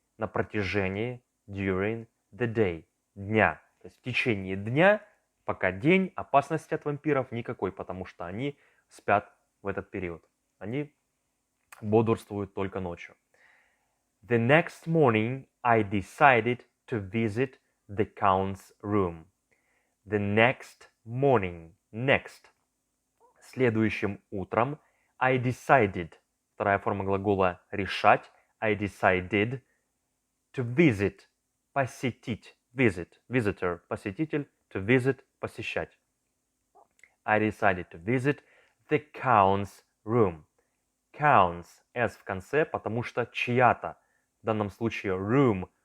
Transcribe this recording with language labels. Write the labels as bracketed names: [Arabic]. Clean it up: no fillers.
[Russian] На протяжении [English] during the day. [Russian] Дня. То есть в течение дня, пока день, опасности от вампиров никакой, потому что они спят в этот период. Они бодрствуют только ночью. [English] The next morning I decided to visit the Count's room. The next morning. Next. [Russian] Следующим утром [English] I decided. [Russian] Вторая форма глагола решать. [English] I decided to visit. [Russian] Посетить. Visit. Visitor. Посетитель. To visit. Посещать. [English] I decided to visit the Count's room. Count's. [Russian] S в конце, потому что чья-то. В данном случае room.